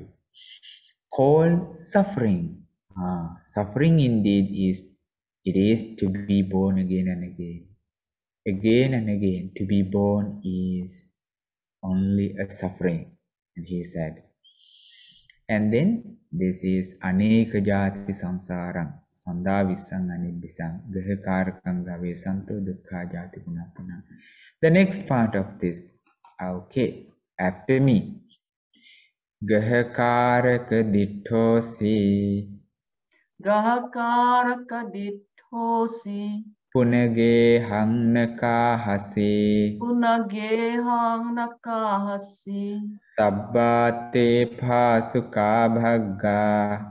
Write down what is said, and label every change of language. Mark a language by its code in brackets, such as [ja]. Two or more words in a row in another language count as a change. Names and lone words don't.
[en] Called suffering. Suffering indeed is to be born again and again. Again and again, to be born is only a suffering. And he said. And then this is [pi] aneka jati samsarang sanda visang anibhisang gahakarakang gave santo dukkha jati punappunang. [en] The next part of this, okay, after me. [pi] Gahakaraka ditthosi Gahakaraka ditthosi punage hang nakahasi punagehang nakahasi sabbate phasuka bhagga